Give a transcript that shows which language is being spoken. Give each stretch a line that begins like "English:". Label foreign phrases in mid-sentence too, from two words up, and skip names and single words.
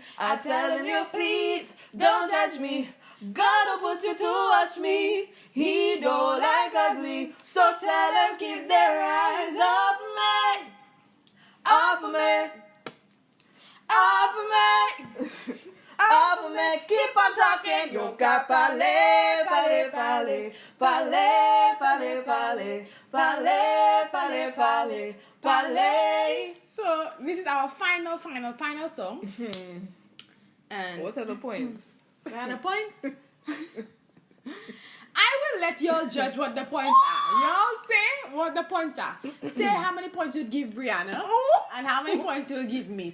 English: I'm telling you, please don't judge me. God will put you to watch me. He don't like ugly, so tell them keep their eyes off me. Off of me. Off of me. Off of me. Keep on talking.
Haitian Creole: Yo ka pale, pale, pale, pale, pale, pale, pale, pale, pale, pale.
English: So this is our final song. And What are the points? what are the points? I will let y'all judge what the points are. Y'all say what the points are. Say how many points you'd give Brianna and how many points you'll give me.